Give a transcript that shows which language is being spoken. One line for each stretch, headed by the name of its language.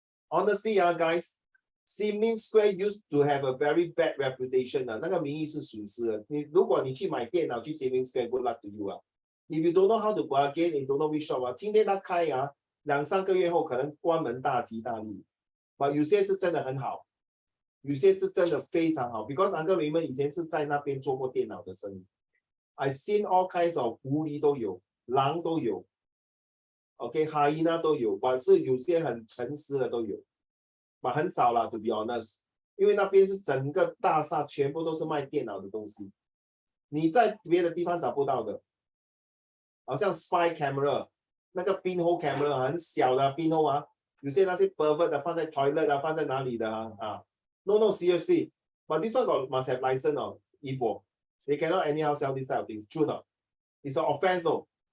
English: Honestly, guys, Sim Lim Square used to have a very bad reputation.
Chinese: 那个名誉是损失的。如果你去买电脑去 Sim Lim Square,
English: good luck to you. If you don't know how to bargain, you don't know which shop,
Chinese: 今天他开2-3个月后可能关门大吉大利。
English: But
Chinese: 有些是真的很好。有些是真的非常好 ，
English: because
Chinese: Uncle Raymond 以前是在那边做过电脑的生意。
English: I seen all kinds of
Chinese: 狐狸都有，狼都有 ，OK， hyena 都有，但是有些很诚实的都有，但很少啦 ，
English: to be honest，
Chinese: 因为那边是整个大厦全部都是卖电脑的东西，你在别的地方找不到的，好像 spy camera， 那个 pinhole camera 很小的 pinhole 啊，有些那些 pervert 的放在 toilet 啊，放在哪里的啊
English: No, seriously, but this one must have license or Igbo. They cannot anyhow sell this type of things. True not? It's an offense though.